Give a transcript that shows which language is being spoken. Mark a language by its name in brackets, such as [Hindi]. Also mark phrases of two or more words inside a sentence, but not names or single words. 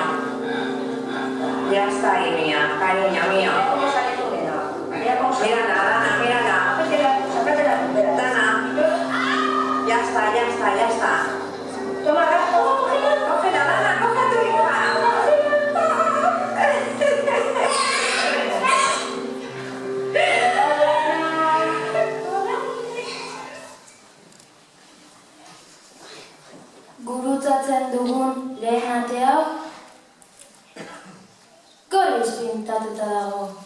[Spanish] Ya está ahí, mía, cariño mío. ¿Cómo sale tu dedo? Mírala, Dana, mírala. Dana. Ya está, ya está, ya está. Toma, cógela, Dana, coge a tu hija. [Basque] Gurutzatzen dugun lehen ate hau gorriz pintatuta dago.